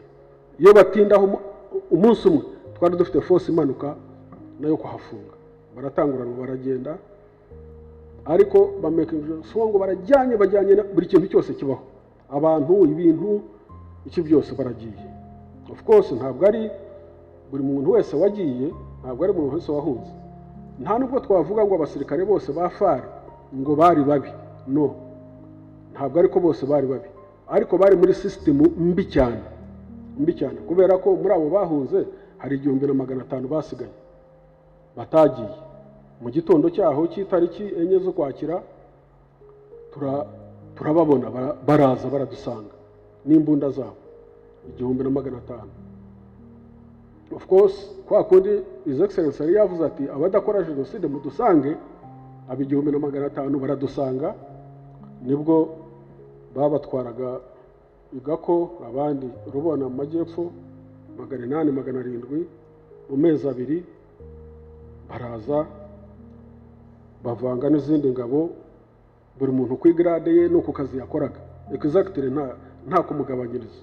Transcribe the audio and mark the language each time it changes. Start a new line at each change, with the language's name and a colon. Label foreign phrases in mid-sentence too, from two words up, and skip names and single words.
Kinyarwanda: Iyo batindaho umunsi umwe twari dufite force imanuka nayo kuhafunga, baratangurana baragenda, ariko bamekeje songo bajyanye buri kintu cyose kibaho, abantu, ibintu, iki byose baragiye.
English: Of course
Kinyarwanda: ntabwo ari buri muntu wese wagiye, ntabwo ari umuntu wese wahunze. Nta nubwo twavuga ngo abasirikare bose ba FARC ngo bari babi, no, ntabwo ariko bose bari babi, ariko bari muri system mbi cyane, kubera ko muri abo bahunze hari 1500 basigaye batagiye. Mu gitondo cyaho cy'itariki 4 z'Ukwakira turababona baraza baradusanga n'imbunda zabo 1500.
English: Of course
Kinyarwanda: kwa kundi
English: His Excellency
Kinyarwanda: yari yavuze ati abadakora jenoside mudusange, aba 1500 baradusanga, nibwo babatwaraga igako, abandi rubona mu majyepfo 800 700 mu mezi 2 baraza bavanga n'izindi ngabo, buri muntu ku grade ye no ku kazi yakoraga, exactly nta kumugabanyiriza.